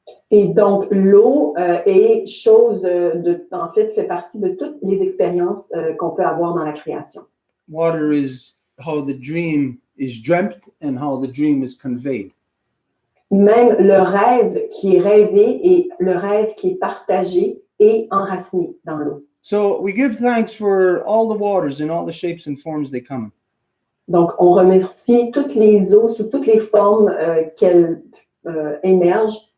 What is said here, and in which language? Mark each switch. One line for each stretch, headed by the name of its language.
French: Et donc, l'eau est chose en fait, fait partie de toutes les expériences qu'on peut avoir dans la création.
English: Water is how the dream is dreamt and how the dream is conveyed.
French: Même le rêve qui est rêvé et le rêve qui est partagé est enraciné dans l'eau.
English: So we give thanks for all the waters in all the shapes and forms they come in.
French: Donc, on remercie toutes les eaux sous toutes les formes qu'elles émergent.